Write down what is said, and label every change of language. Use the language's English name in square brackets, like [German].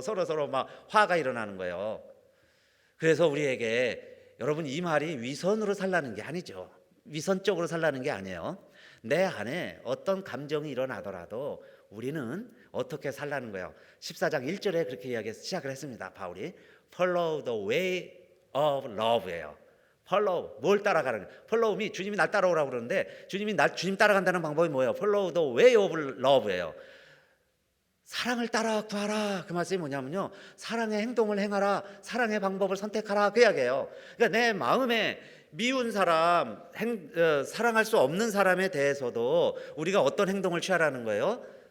[Korean] 서로 막 화가 일어나는 거예요. 그래서 우리에게 여러분 이 말이 위선으로 살라는 게 아니죠. 위선적으로 살라는 게 아니에요. 내 안에 어떤 감정이 일어나더라도 우리는 어떻게 살라는 거예요. 14장 1절에 그렇게 시작을 했습니다. [English] 바울이 Follow the way of love예요. [Korean] Follow, 뭘 따라가는 거예요. Follow이 주님이 날 따라오라고 그러는데 주님 따라간다는 방법이 뭐예요? [English] Follow the way of love예요. [Korean] 사랑을 따라 구하라. 그 말씀이 뭐냐면요, 사랑의 행동을 행하라, 사랑의 방법을 선택하라, 그 이야기예요. 그러니까 내 마음에 미운 사람, 사랑할 수 없는 사람에 대해서도 우리가 어떤 행동을 취하라는 거예요?